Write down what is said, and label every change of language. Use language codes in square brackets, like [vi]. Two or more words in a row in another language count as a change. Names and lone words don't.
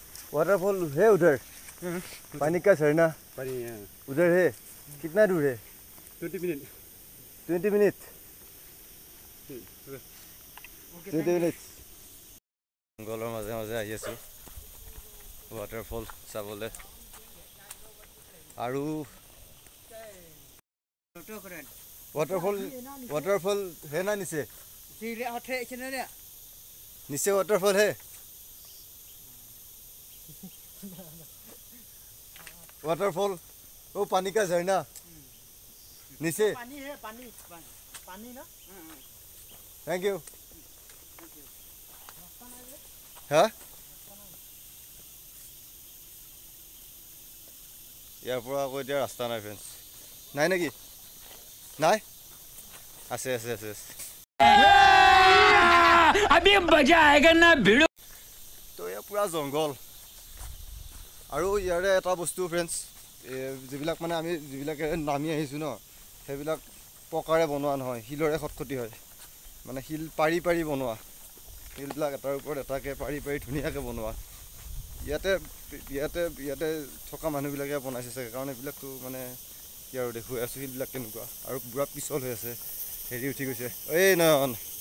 [hi] वाटरफॉल है उधर पानी का झरना पानी उधर है कितना दूर है 20 मिनट [as] 20 मिनट 20 मिनट जंगলৰ মাজে মাজে আহি আছোঁ वाटरफॉल চাবলৈ আৰু [hi] वाटरफॉल है ना नीचे नीचे वाटरफॉल है वाटरफॉल वो पानी का झरना नीचे पानी है पानी ना [en] thank you [as] हाँ ইয়াৰ পৰা আকৌ এতিয়া ৰাস্তা নাই ফ্ৰেণ্ডছ নাই নেকি নাই আছে আছে আছে [hi] अभी मजा आएगा ना भिड़ो [as] তো এয়া পুৰা জংগল আৰু ইয়াৰে এটা বস্তু ফ্ৰেণ্ডছ যিবিলাক মানে আমি যিবিলাকে নামি আহিছোঁ ন সেইবিলাক পকাৰে বনোৱা নহয় শিলৰে খটখটি হয় মানে শিল পাৰি পাৰি বনোৱা শিলবিলাক এটাৰ ওপৰত এটাকে পাৰি পাৰি ধুনীয়াকৈ বনোৱা ইয়াতে ইয়াতে ইয়াতে থকা মানুহবিলাকে বনাইছে চাগে কাৰণ এইবিলাকতো মানে কি আৰু দেখুৱাই আছোঁ শিলবিলাক কেনেকুৱা আৰু পুৰা পিছল হৈ আছে হেৰি উঠি গৈছে এই নয়ন